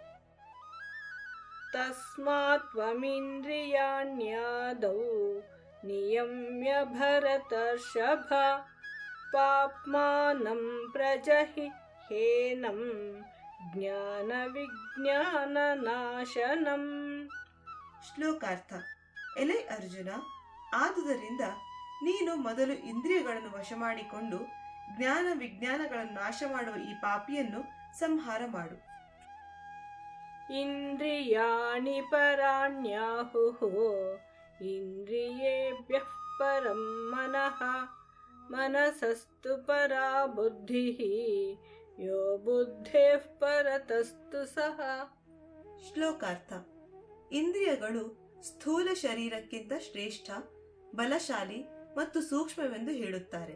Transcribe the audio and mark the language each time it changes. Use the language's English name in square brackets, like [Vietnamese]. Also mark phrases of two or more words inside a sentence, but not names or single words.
[Sanskrit] ತಸ್ಮಾತ್ ತ್ವಮಿಂದ್ರಿಯಾಣ್ಯಾದೌ ನಿಯಮ್ಯ ಭರತರ್ಷಭ ಪಾಪ್ಮಾನಂ ಪ್ರಜಹಿಹ್ಯೇನಂ ಜ್ಞಾನ ವಿಜ್ಞಾನ ನಾಶನಂ. [Kannada] ಶ್ಲೋಕಾರ್ಥ. ಎಲೆ ಅರ್ಜುನ, ಆದುದರಿಂದ ನೀನು ಮೊದಲು ಇಂದ್ರಿಯಗಳನ್ನು ವಶ ಮಾಡಿಕೊಂಡು ಜ್ಞಾನ ವಿಜ್ಞಾನಗಳನ್ನು ನಾಶ ಮಾಡುವ ಈ ಪಾಪಿಯನ್ನು ಸಂಹಾರ ಮಾಡು. [Sanskrit] ಇಂದ್ರಿಯಾಣಿ ಪರಾಣ್ಯಾಹುಃ ಇಂದ್ರಿಯೇಭ್ಯಃ ಪರಂ ಮನಃ ಮನಸಸ್ತು ಪರಾ ಬುದ್ಧಿಃ ಯೋ ಬುದ್ಧೇಃ ಪರತಸ್ತು ಸಹ. [Kannada] ಶ್ಲೋಕಾರ್ಥ. ಇಂದ್ರಿಯಗಳು ಸ್ಥೂಲ ಶರೀರಕ್ಕಿಂತ ಶ್ರೇಷ್ಠ, ಬಲಶಾಲಿ ಮತ್ತು ಸೂಕ್ಷ್ಮವೆಂದು ಹೇಳುತ್ತಾರೆ.